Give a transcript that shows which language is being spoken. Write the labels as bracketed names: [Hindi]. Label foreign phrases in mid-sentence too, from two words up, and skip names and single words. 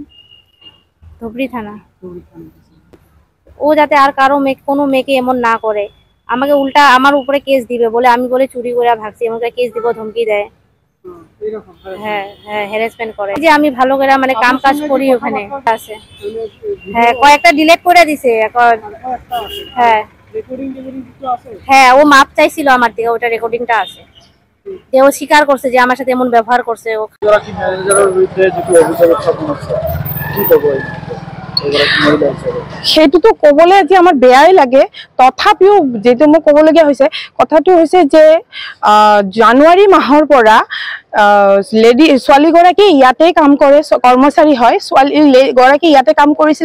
[Bangla] ধুবড়ি থানা ও যাতে আর কারো কোনো মেয়েকে এমন না করে আমাকে উল্টা আমার উপরে কেস দিবে বলে আমি বলে চুরি করে ভাগছি এমন করে কেস দিব ধমকি দেয় হ্যাঁ হ্যাঁ হ্যারাসমেন্ট করে যে আমি ভালো করে মানে কাম কাজ করি ওখানে আছে হ্যাঁ কয়েকটা ডিলিট করে দিছে এখন হ্যাঁ হ্যাঁ ও মাপ চাইছিল আমার থেকে ওটা রেকর্ডিংটা আছে যে ও স্বীকার করছে যে আমার সাথে এমন ব্যবহার করছে ও [Assamese] সেইটোতো ক'বলৈ আজি আমাৰ বেয়াই লাগে তথাপিও যেটো মই ক'বলগীয়া হৈছে কথাটো হৈছে যে জানুৱাৰী মাহৰ পৰা লেডি ছোৱালীগৰাকী ইয়াতে কাম কৰে, কৰ্মচাৰী হয়, ছোৱালীগৰাকী ইয়াতে কাম কৰিছিল।